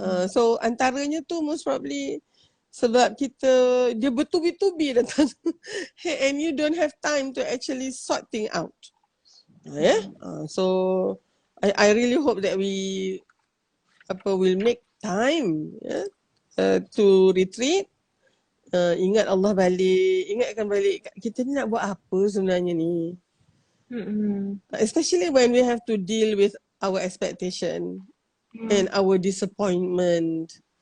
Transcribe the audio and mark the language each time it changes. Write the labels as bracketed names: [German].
[English] So [Malay] antaranya tu [English] most probably [Malay] sebab dia bertubi-tubi datang [English] and you don't have time to actually sort thing out. So I really hope that we will make time to retreat. [Malay] Ingat Allah balik, ingatkan balik kita ni nak buat apa sebenarnya ni. [English] Especially when we have to deal with our expectation and our disappointment.